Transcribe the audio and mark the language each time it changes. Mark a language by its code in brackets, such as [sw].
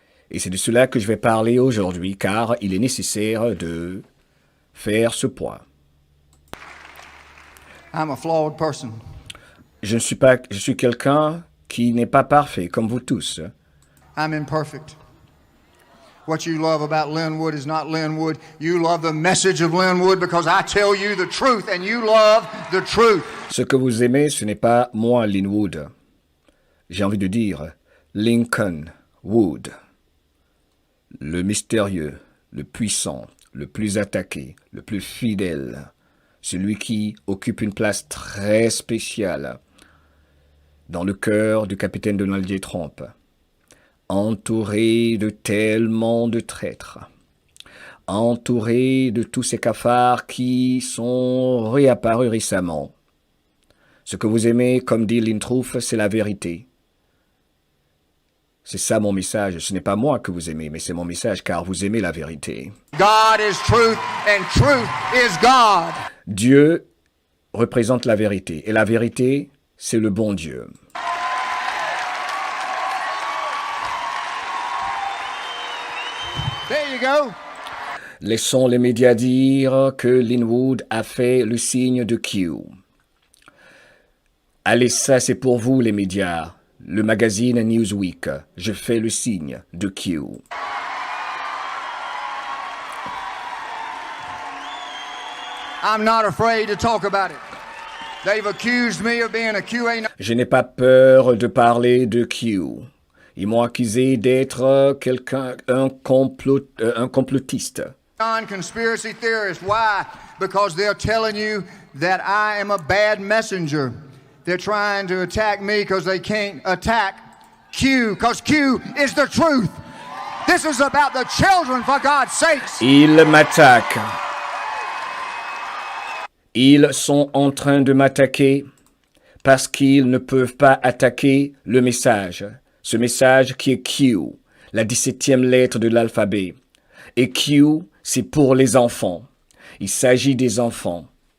[fr] Et c'est de cela que je vais parler aujourd'hui, car il est nécessaire de faire ce point. [en] I'm a flawed person. [fr] Je suis quelqu'un qui n'est pas parfait, comme vous tous. [en] I'm imperfect. What you love about Lin Wood is not Lin Wood. You love the message of Lin Wood because I tell you the truth and you love the truth. [fr] Ce que vous aimez, ce n'est pas moi, Lin Wood. J'ai envie de dire Lincoln Wood. Le mystérieux, le puissant, le plus attaqué, le plus fidèle. Celui qui occupe une place très spéciale dans le cœur du capitaine Donald J. Trump. Entouré de tellement de traîtres, entouré de tous ces cafards qui sont réapparus récemment. Ce que vous aimez, comme dit Lin Truth, c'est la vérité. C'est ça mon message. Ce n'est pas moi que vous aimez, mais c'est mon message, car vous aimez la vérité. [en] God is truth and truth is God. [fr] Dieu représente la vérité, et la vérité, c'est le bon Dieu. [en] There you go. [fr] Laissons les médias dire que Lin Wood a fait le signe de Q. Allez, ça c'est pour vous les médias. Le magazine Newsweek. Je fais le signe de Q. [en] I'm not afraid to talk about it. They've accused me of being a QA. [fr] Je n'ai pas peur de parler de Q. Ils m'ont accusé d'être un complotiste. [en] Conspiracy theorist. Why? Because they're telling you that I am a bad messenger. They're trying to attack me because they can't attack Q, because Q is the truth. This is about the children, for God's sakes. [fr] Ils m'attaquent. Ils sont en train de m'attaquer parce qu'ils ne peuvent pas attaquer le message. Ce message qui est Q, la 17e lettre de l'alphabet. Et Q, c'est pour les enfants. Il s'agit des enfants.